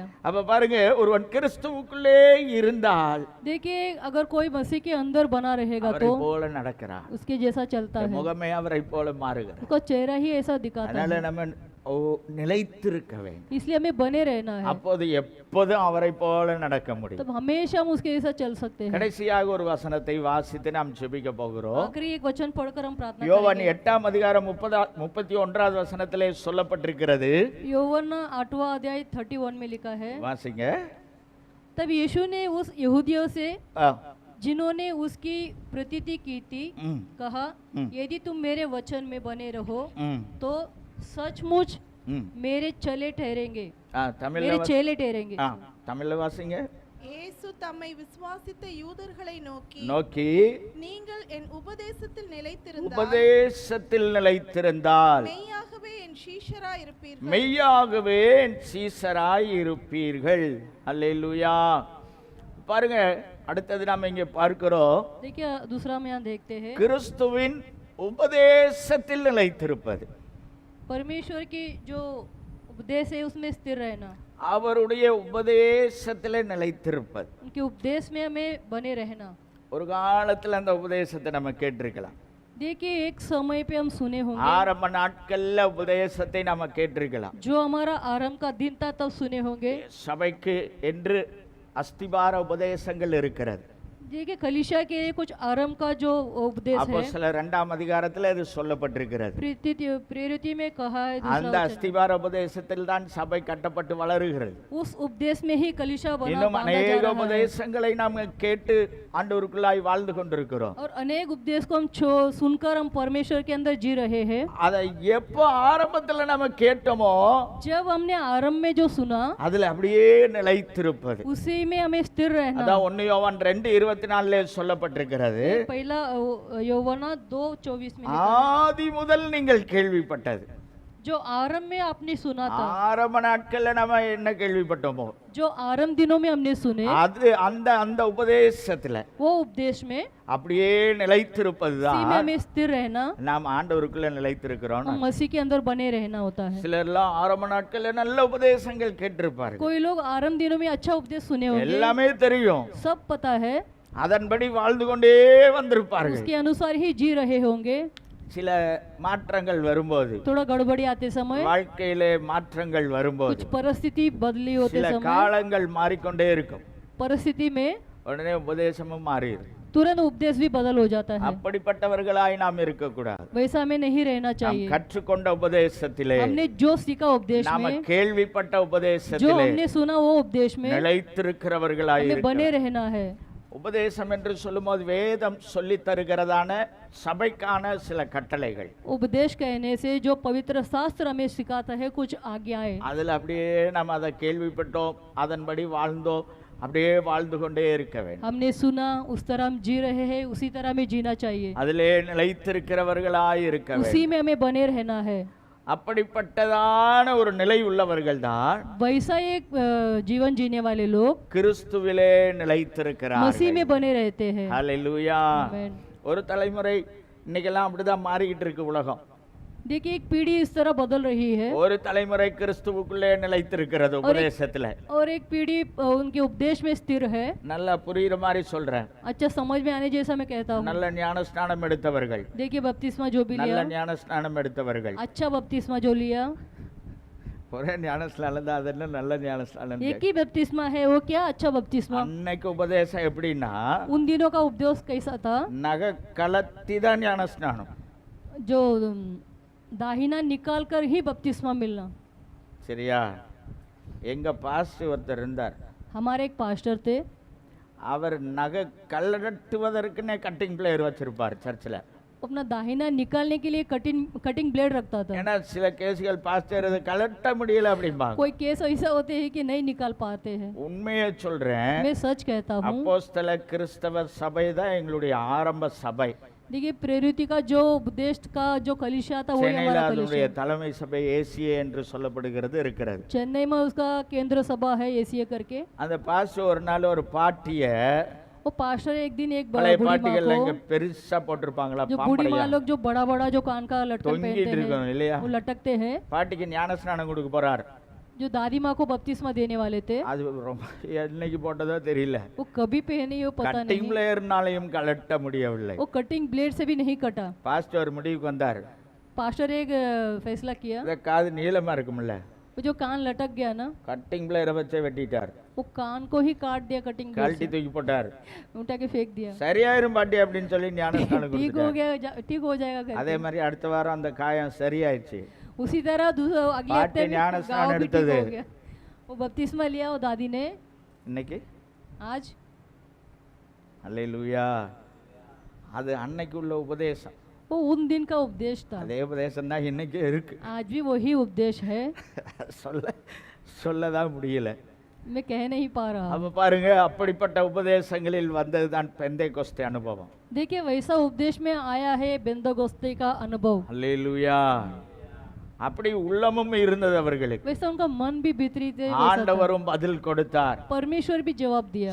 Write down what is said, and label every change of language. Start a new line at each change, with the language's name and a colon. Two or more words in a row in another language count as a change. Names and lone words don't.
Tamil: அப்ப பாருங்க, ஒருவன் கிறிஸ்துவுக்குள்ளே இருந்தால்
Hindi: देखिए अगर कोई मसीह के अंदर बना रहेगा
Tamil: அவரை
Hindi: तो
Tamil: போல நடக்கிறார்,
Hindi: उसके जैसा चलता है,
Tamil: முகமே அவரை போல மாறுகிறார்.
Hindi: उसका चेहरा ही ऐसा दिखाता
Tamil: அதனால
Hindi: है।
Tamil: நம்ம நிலைத்திருக்க வேண்டும்.
Hindi: इसलिए हमें बने रहना है,
Tamil: அப்போது எப்போதும் அவரை போல நடக்க முடியும்.
Hindi: तब हमेशा हम उसके जैसा चल सकते हैं।
Tamil: கடைசியாக ஒரு வசனத்தை வாசித்து நாம் ஜெபிக்க போகிறோம்.
Hindi: आखिरी एक वचन पढ़कर हम प्रार्थना
Tamil: யோவான்
Hindi: करेंगे।
Tamil: 8 அதிகாரம் 31வது வசனத்திலே சொல்லப்பட்டிருக்கிறது.
Hindi: यौवन 8वां अध्याय 31 में लिखा है,
Tamil: வாசிங்க.
Hindi: तब यीशु ने उस यहूदियों से ஆ, जिन्होंने उसकी प्रतीति की थी ம், कहा, यदि तुम मेरे वचन में बने रहो ம், तो सचमुच ம். मेरे चले ठहरेंगे,
Tamil: ஆ, தமிழ்ல
Hindi: मेरे चेले ठहरेंगे।
Tamil: ஆ, தமிழ்ல வாசிங்க. இயேசு தம்மை விசுவாசித்த யூதர்களை நோக்கி, நோக்கி, நீங்கள் என் உபதேசத்தில் நிலைத்திருந்தால் உபதேசத்தில் நிலைத்திருந்தால் மெய்யாகவே என் சீஷராய் இருப்பீர்கள். மெய்யாகவே சீசராய் இருப்பீர்கள். அல்லேலூயா. பாருங்க, அடுத்தது நாம இங்கே பார்க்கிறோம்,
Hindi: देखिए दूसरा हम यहाँ देखते हैं,
Tamil: கிறிஸ்துவின் உபதேசத்தில் நிலைத்திருப்பது.
Hindi: परमेश्वर की जो उपदेश है उसमें स्थिर रहना,
Tamil: அவருடைய உபதேசத்தில் நிலைத்திருப்பது.
Hindi: उनके उपदेश में हमें बने रहना।
Tamil: ஒரு காலத்துல அந்த உபதேசத்தை நம்ம கேட்டிருக்கலாம்.
Hindi: देखिए एक समय पे हम सुने होंगे,
Tamil: ஆரம்ப நாட்கள்ல உபதேசத்தை நம்ம கேட்டிருக்கலாம்.
Hindi: जो हमारा आरंभ का दिन था तब सुने होंगे।
Tamil: சபைக்கு என்று அஸ்திபார உபதேசங்கள் இருக்கிறது.
Hindi: देखिए कलीसिया के लिए कुछ आरंभ का जो उपदेश है,
Tamil: அப்போஸ்தலர் 2 அதிகாரத்துல இது சொல்லப்பட்டிருக்கிறது.
Hindi: प्रेरित में कहा है,
Tamil: அந்த
Hindi: दूसरा वचन,
Tamil: அஸ்திபார உபதேசத்தில் தான் சபை கட்டப்பட்டு வளருகிறது.
Hindi: उस उपदेश में ही कलीसिया बना
Tamil: இன்னும்
Hindi: बांधा जा
Tamil: அநேக
Hindi: रहा है।
Tamil: உபதேசங்களை நாம் கேட்டு ஆண்டவருக்குள்ளாய் வாழ்ந்து கொண்டிருக்கிறோம்.
Hindi: और अनेक उपदेश को हम सुनकर हम परमेश्वर के अंदर जी रहे हैं।
Tamil: அதை எப்போ ஆரம்பத்துல நம்ம கேட்டோமோ
Hindi: जब हमने आरंभ में जो सुना
Tamil: அதுல அப்படியே நிலைத்திருப்பது.
Hindi: उसी में हमें स्थिर रहना।
Tamil: அதான் 1 யோவான் 2:24 சொல்லப்பட்டிருக்கிறது.
Hindi: पहला यौवना 2:24 में लिखा है,
Tamil: ஆதி முதல் நீங்கள் கேள்விப்பட்டது.
Hindi: जो आरंभ में आपने सुना था,
Tamil: ஆரம்ப நாட்கள்ல நம்ம என்ன கேள்விப்பட்டோமோ
Hindi: जो आरंभ दिनों में हमने सुने,
Tamil: அது அந்த அந்த உபதேசத்துல
Hindi: वो उपदेश में
Tamil: அப்படியே நிலைத்திருப்பதுதான்
Hindi: उसी में हमें स्थिर रहना,
Tamil: நாம் ஆண்டவருக்குள்ள நிலைத்திருக்கிறோம்.
Hindi: हम मसीह के अंदर बने रहना होता है।
Tamil: சிலர்லாம் ஆரம்ப நாட்கள்ல நல்ல உபதேசங்கள் கேட்டிருப்பார்கள்,
Hindi: कोई लोग आरंभ दिनों में अच्छा उपदेश सुने होंगे,
Tamil: எல்லாமே தெரியும்,
Hindi: सब पता है,
Tamil: அதன்படி வாழ்ந்து கொண்டே வந்திருப்பார்கள்.
Hindi: उसके अनुसार ही जी रहे होंगे।
Tamil: சில மாற்றங்கள் வரும்போது,
Hindi: थोड़ा गड़बड़ी आते समय,
Tamil: வாழ்க்கையிலே மாற்றங்கள் வரும்போது,
Hindi: कुछ परिस्थिति बदली होते
Tamil: சில
Hindi: समय,
Tamil: காலங்கள் மாறிக்கொண்டே இருக்கும்,
Hindi: परिस्थिति में
Tamil: உடனே உபதேசமும் மாறிடும்.
Hindi: तुरंत उपदेश भी बदल हो जाता है।
Tamil: அப்படிப்பட்டவர்களாய் நாம் இருக்கக்கூடாது.
Hindi: वैसा हमें नहीं रहना
Tamil: நாம்
Hindi: चाहिए।
Tamil: கற்றுக்கொண்ட உபதேசத்திலே,
Hindi: हमने जो सीखा उपदेश
Tamil: நாம
Hindi: में,
Tamil: கேள்விப்பட்ட
Hindi: जो
Tamil: உபதேசத்திலே
Hindi: हमने सुना वो उपदेश में
Tamil: நிலைத்திருக்கிறவர்களாய்
Hindi: हमें बने
Tamil: இருக்க.
Hindi: रहना है।
Tamil: உபதேசம் என்று சொல்லும்போது வேதம் சொல்லித் தருகிறதான சபைக்கான சில கட்டளைகள்,
Hindi: उपदेश कहने से जो पवित्र शास्त्र हमें सिखाता है कुछ आज्ञाएं,
Tamil: அதுல அப்படியே நம்ம அதை கேள்விப்பட்டோம், அதன்படி வாழ்ந்தோம், அப்படியே வாழ்ந்து கொண்டே இருக்க வேண்டும்.
Hindi: हमने सुना उस तरह हम जी रहे हैं, उसी तरह हमें जीना चाहिए,
Tamil: அதிலே நிலைத்திருக்கிறவர்களாய் இருக்க
Hindi: उसी
Tamil: வேண்டும்.
Hindi: में हमें बने रहना है।
Tamil: அப்படிப்பட்டதான ஒரு நிலை உள்ளவர்கள் தான்
Hindi: वैसा एक जीवन जीने वाले लोग
Tamil: கிறிஸ்துவிலே
Hindi: मसीह
Tamil: நிலைத்திருக்கிறார்கள்.
Hindi: में बने रहते हैं।
Tamil: ஹல்லேலூயா.
Hindi: आमेन।
Tamil: ஒரு தலைமுறை இன்னைக்கெல்லாம் அப்படிதான் மாறிக்கிட்டு இருக்கு உலகம்.
Hindi: देखिए एक पीढ़ी इस तरह बदल रही है,
Tamil: ஒரு தலைமுறை கிறிஸ்துவுக்குள்ளே நிலைத்திருக்கிறது உபதேசத்துல.
Hindi: और एक पीढ़ी उनके उपदेश में स्थिर है।
Tamil: நல்லா புரியுற மாதிரி சொல்றேன்.
Hindi: अच्छा समझ में आने जैसा मैं कहता हूँ।
Tamil: நல்ல ஞானஸ்நானம் எடுத்தவர்கள்,
Hindi: देखिए बपतिस्मा जो भी
Tamil: நல்ல
Hindi: लिया,
Tamil: ஞானஸ்நானம் எடுத்தவர்கள்,
Hindi: अच्छा बपतिस्मा जो लिया,
Tamil: ஒரே ஞானஸ்நானம் தான், அது என்ன நல்ல ஞானஸ்நானம்.
Hindi: एक ही बपतिस्मा है, वो क्या अच्छा बपतिस्मा?
Tamil: அன்னைக்கு உபதேசம் எப்படின்னா
Hindi: उन दिनों का उपदेश कैसा था?
Tamil: நகை கலத்தி தான் ஞானஸ்நானம்.
Hindi: जो दाहिना निकाल कर ही बपतिस्मा मिलना।
Tamil: சரியா? எங்க பாஸ்டர் ஒருத்தர் இருந்தார்,
Hindi: हमारे एक पास्टर थे,
Tamil: அவர் நகை கலட்டுவதற்குன்னே
English: cutting plier
Tamil: வச்சிருப்பார் சர்ச்சில்.
Hindi: अपना दाहिना निकालने के लिए
English: cutting blade
Hindi: रखता था।
Tamil: ஏன்னா சில கேஸ்கள் பாஸ்டர் இது கலட்ட முடியல அப்படிம்பாங்க.
Hindi: कोई केस ऐसा होते हैं कि नहीं निकाल पाते हैं।
Tamil: உண்மையை சொல்றேன்,
Hindi: मैं सच कहता हूँ।
Tamil: அப்போஸ்தல கிறிஸ்தவ சபை தான் எங்களுடைய ஆரம்ப சபை.
Hindi: देखिए प्रेरित का जो उपदेश का जो कलीसिया था वो
Tamil: சென்னையில்
Hindi: हमारा
Tamil: அதனுடைய
Hindi: कलीसिया।
Tamil: தலைமை சபை ஏசிஏ என்று சொல்லப்படுகிறது இருக்கிறது.
Hindi: चेन्नई में उसका केंद्र सभा है एसीए करके।
Tamil: அந்த பாஸ்டர் ஒரு நாள் ஒரு பாட்டிய,
Hindi: वो पास्टर एक दिन एक
Tamil: பழைய
Hindi: बूढ़ी माँ
Tamil: பாட்டிகள் இங்க
Hindi: को,
Tamil: பெருசா போட்டிருப்பாங்களா
Hindi: जो बूढ़ी
Tamil: பாம்படையா,
Hindi: माँ लोग जो बड़ा बड़ा जो कान का लटकन
Tamil: தொங்கிட்டு
Hindi: पहनते
Tamil: இருக்கணும்
Hindi: हैं
Tamil: இல்லையா,
Hindi: वो लटकते हैं,
Tamil: பாட்டிக்கு ஞானஸ்நானம் கொடுக்க போறார்.
Hindi: जो दादी माँ को बपतिस्मा देने वाले थे,
Tamil: அது ரொம்ப என்னைக்கு போட்டதோ தெரியல.
Hindi: वो कभी पहने वो पता
Tamil: கட்டிங்
Hindi: नहीं,
Tamil: பிளேயர்னாலையும் கலட்ட முடியவில்லை.
Hindi: वो
English: cutting blade
Hindi: से भी नहीं कटा।
Tamil: பாஸ்டர் முடிவுக்கு வந்தார்,
Hindi: पास्टर एक फैसला किया,
Tamil: இந்த காது நீளமா இருக்கும்ல,
Hindi: वो जो कान लटक गया ना,
English: cutting plier
Tamil: வச்சே வெட்டிட்டார்,
Hindi: वो कान को ही काट दिया
English: cutting blade
Tamil: கழட்டி தூக்கி போட்டார்.
Hindi: से, उठा के फेंक दिया।
Tamil: சரியாயிரும் பாட்டி அப்படின்னு சொல்லி ஞானஸ்நானம்
Hindi: ठीक हो
Tamil: கொடுத்தார்.
Hindi: गया, ठीक हो जाएगा करके।
Tamil: அதே மாதிரி அடுத்த வாரம் அந்த காயம் சரியாயிடுச்சு.
Hindi: उसी तरह अगले पार्टी हफ्ते में
Tamil: ஞானஸ்நானம்
Hindi: गाँव भी ठीक
Tamil: எடுத்தது.
Hindi: हो गया। वो बपतिस्मा लिया वो दादी ने
Tamil: இன்னைக்கு
Hindi: आज।
Tamil: அல்லேலூயா. அது அன்னைக்கு உள்ள உபதேசம்,
Hindi: वो उन दिन का उपदेश था,
Tamil: அதே உபதேசம் தான் இன்னைக்கு இருக்கு.
Hindi: आज भी वही उपदेश है।
Tamil: சொல்லதான் முடியல.
Hindi: मैं कह नहीं पा रहा।
Tamil: அப்ப பாருங்க, அப்படிப்பட்ட உபதேசங்களில் வந்ததுதான் பெந்தேகோஸ்தே அனுபவம்.
Hindi: देखिए वैसा उपदेश में आया है बेंदोगोस्ते का अनुभव।
Tamil: அல்லேலூயா. அப்படி உள்ளமும் இருந்தது அவர்களுக்கு.
Hindi: वैसा उनका मन भी भीतरी थे, वैसा था।
Tamil: ஆண்டவரும் பதில் கொடுத்தார்.
Hindi: परमेश्वर भी जवाब दिया,